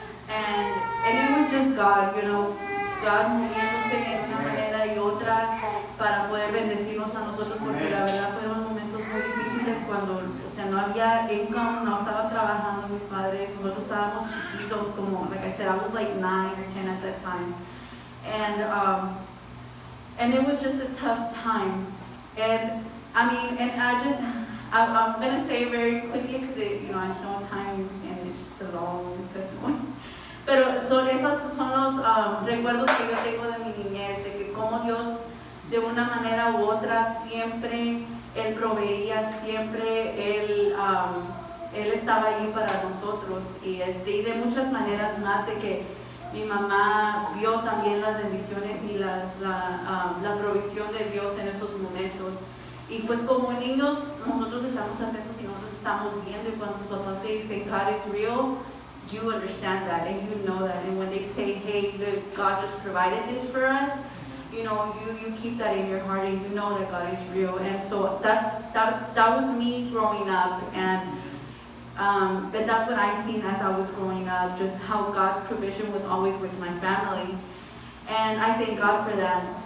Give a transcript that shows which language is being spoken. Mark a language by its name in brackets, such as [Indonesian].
[English] And it was just God, [Spanish] God moviéndose de una manera y otra para poder bendecirnos a nosotros, porque la verdad fueron momentos muy difíciles cuando, no había income, no estaban trabajando mis padres, nosotros estábamos chiquitos, como, [English] like I said, I was like 9 or 10 at that time. And it was just a tough time. And I'm going to say very quickly because, I know time and it's just a long testimony. [Spanish] Pero esos son los recuerdos que yo tengo de mi niñez, de que como Dios, de una manera u otra, siempre Él proveía, siempre Él estaba ahí para nosotros, y de muchas maneras más, de que mi mamá vio también las bendiciones y la provisión de Dios en esos momentos. Y pues como niños, nosotros estamos atentos y nosotros estamos viendo, y cuando sus papás te dicen [English] God is real, you understand that and you know that. And when they say, hey, look, God just provided this for us, you keep that in your heart, and you know that God is real. And so that was me growing up, and but that's what I seen as I was growing up, just how God's provision was always with my family, and I thank God for that.